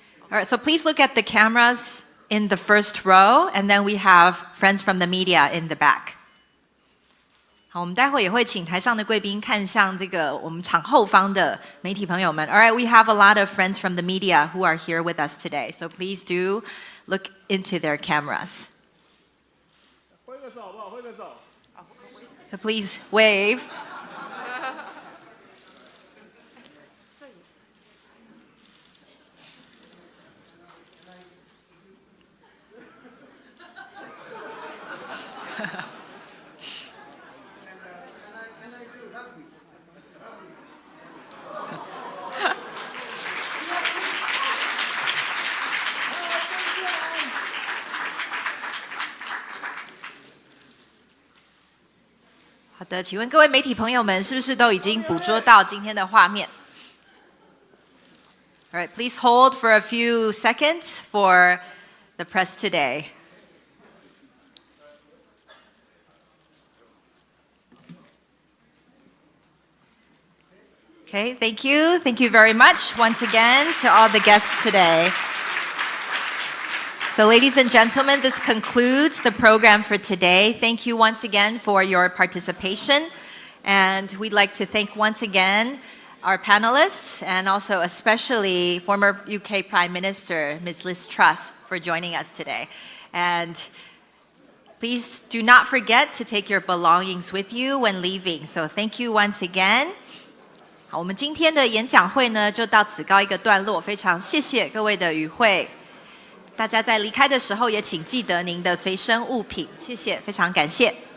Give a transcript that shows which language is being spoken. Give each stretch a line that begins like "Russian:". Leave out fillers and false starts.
English: All right, so please look at the cameras in the first row, and then we have friends from the media in the back.
Chinese: 好，我们待会也会请台上的贵宾看向这个我们场后方的媒体朋友们。
English: All right, we have a lot of friends from the media who are here with us today, so please do look into their cameras. So please wave.
Chinese: 好的，请问各位媒体朋友们，是不是都已经捕捉到今天的画面？
English: All right, please hold for a few seconds for the press today. Okay, thank you. Thank you very much once again to all the guests today. So ladies and gentlemen, this concludes the program for today. Thank you once again for your participation. And we'd like to thank once again our panelists and also especially former UK Prime Minister, Ms. Liz Truss, for joining us today. And please do not forget to take your belongings with you when leaving. So thank you once again.
Chinese: 好，我们今天的演讲会呢，就到此告一个段落。非常谢谢各位的与会，大家在离开的时候也请记得您的随身物品，谢谢，非常感谢。